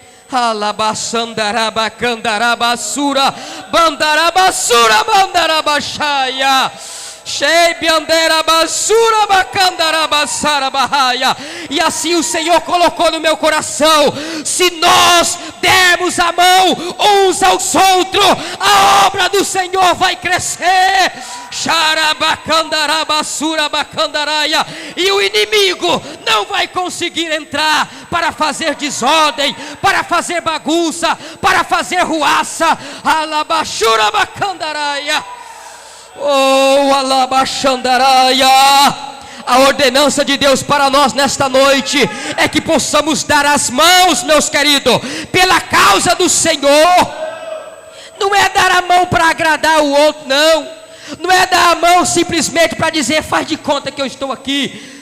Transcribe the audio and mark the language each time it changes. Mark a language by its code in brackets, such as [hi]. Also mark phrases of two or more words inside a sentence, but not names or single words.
[pt] Alabaçandarabacandarabassura, bandarabassura, bandarabaxaia, e assim o Senhor colocou no meu coração: se nós dermos a mão uns aos outros, a obra do Senhor vai crescer. E o inimigo não vai conseguir entrar para fazer desordem, para fazer bagunça, para fazer ruaça. Alabaxura bacandaraia. Oh, alabaxandaraia. A ordenança de Deus para nós nesta noite é que possamos dar as mãos, meus queridos, pela causa do Senhor. Não é dar a mão para agradar o outro, não. Não é dar a mão simplesmente para dizer: faz de conta que eu estou aqui.